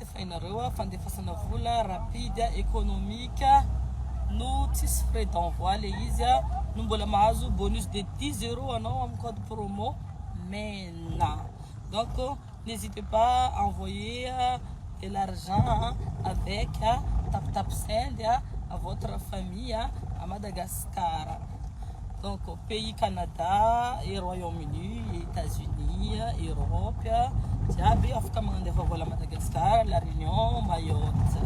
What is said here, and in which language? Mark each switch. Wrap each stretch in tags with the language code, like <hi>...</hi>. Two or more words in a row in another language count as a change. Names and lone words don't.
<mg>fa inareo fandefasana vola</mg> <fr>rapide économique</fr> <mg>no tsisy</mg> <fr>frais d'envoi</fr> <mg>le izy no mbola mahazo</mg> <fr>bonus de</fr> <mg>10 € anao amin'ny</mg> <fr>code promo</fr> <mg>MENA.</mg> <fr>Donc n'hésitez pas à envoyer de l'argent avec TapTapSend à votre famille à Madagascar. Donc au pays Canada, et Royaume-Uni, et États-Unis, Europe, Tiabi, Afrique, voilà Madagascar, La Réunion, Mayotte.</fr>